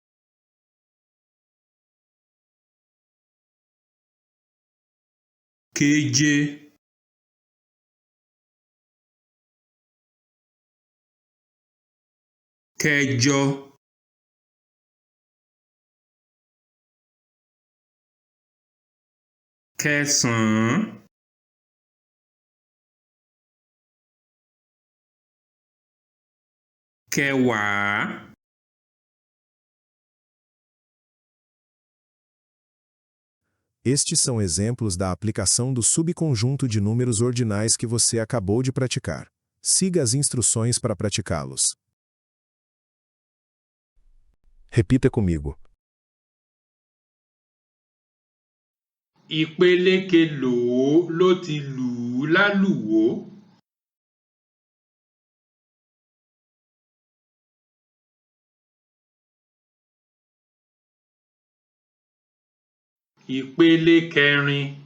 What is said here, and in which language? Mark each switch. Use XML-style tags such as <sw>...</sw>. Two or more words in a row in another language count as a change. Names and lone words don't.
<yo>keje, kẹjọ, kẹsàn-án, kẹwàá,</yo> <pt>Estes são exemplos da aplicação do subconjunto de números ordinais que você acabou de praticar. Siga as instruções para praticá-los. Repita comigo.</pt> <yo>ìpele kelòó ló ti lù ú lálùwò? Ìpele kẹrin.</yo>